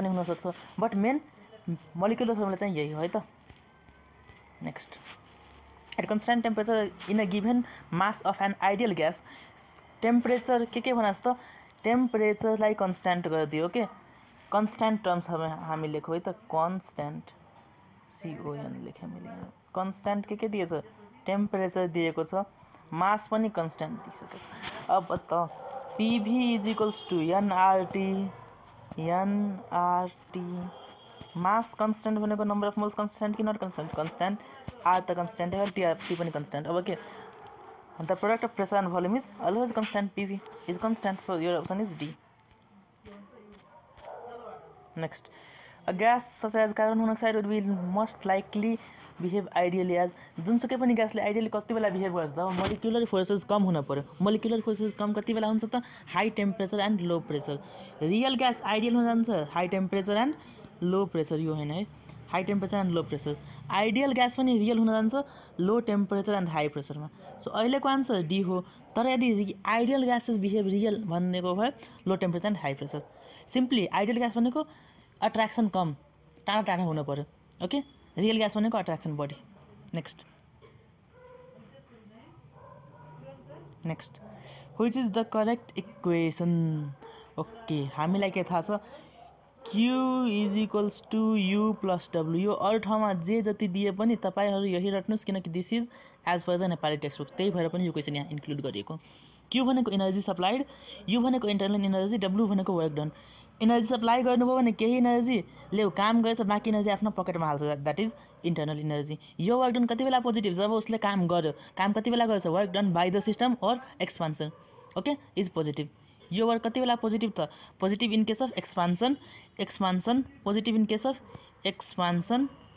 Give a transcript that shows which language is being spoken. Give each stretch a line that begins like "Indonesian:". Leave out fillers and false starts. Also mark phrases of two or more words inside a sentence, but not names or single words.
Nepali: पनि हुन सक्छ
English: but main molecular formula
Nepali: चाहिँ यही हो है त
English: next at constant temperature in a given mass of an ideal gas temperature
Nepali: के भनेस् त टेम्परेचरलाई कन्स्टेन्ट गरिदियो
English: okay constant terms
Nepali: हामी लेखौँ है त कन्स्टेन्ट CON लेखेँ मैले कन्स्टेन्ट के दिएछ टेम्परेचर दिएको छ मास पनि कन्स्टेन्ट दिइसकेको छ अब त PV =
English: nRT mass constant भनेको number of moles constant कि not constant R त constant है T पनि constant
Nepali: अब के
English: the product of pressure and volume is always constant PV is constant so your option is D next a gas such as carbon monoxide would be most likely behave ideally as
Nepali: जुनसुकै पनि ग्यासले आइडियली कति बेला बिहेभ गर्छ जब
English: molecular forces
Nepali: कम हुन पर्यो
English: molecular forces
Nepali: कम कति बेला हुन्छ त
English: high temperature and low pressure real gas ideal
Nepali: हुन जान्छ
English: high temperature and low pressure
Nepali: यो हैन है
English: high temperature and low pressure ideal gas
Nepali: पनि रियल हुन जान्छ
English: low temperature and high pressureमा
Nepali: सो अहिलेको आन्सर डी हो तर यदि
English: ideal gases behave real
Nepali: भनेको भए
English: low temperature and high pressure simply ideal gas
Nepali: भनेको अट्र्याक्सन कम टाढा हुन पर्यो
English: okay real gas
Nepali: भनेको अट्र्याक्सन बढी नेक्स्ट
English: which is the correct equation okay
Nepali: हामीलाई के थाहा छ Q = U + W यो अरु ठाउँमा जे जति दिए पनि तपाईहरु यही रट्नुस् किनकि
English: this is as per the Nepali text book
Nepali: त्यही भएर पनि यो क्वेशन यहाँ इन्क्लुड गरिएको Q भनेको
English: energy supplied
Nepali: U भनेको
English: internal energy
Nepali: W भनेको
English: work done energy supply
Nepali: गर्नुभयो भने केही एनर्जी ले काम गरेछ बाँकी एनर्जी आफ्नो पकेटमा हाल्छ
English: that is internal energy
Nepali: यो
English: work done
Nepali: कति बेला पोजिटिभ जब उसले काम गर्यो काम कति बेला गर्छ
English: work done by the system or expansion okay is positive
Nepali: यो वर्क कति बेला पोजिटिभ त
English: positive in case of expansion positive in case of expansion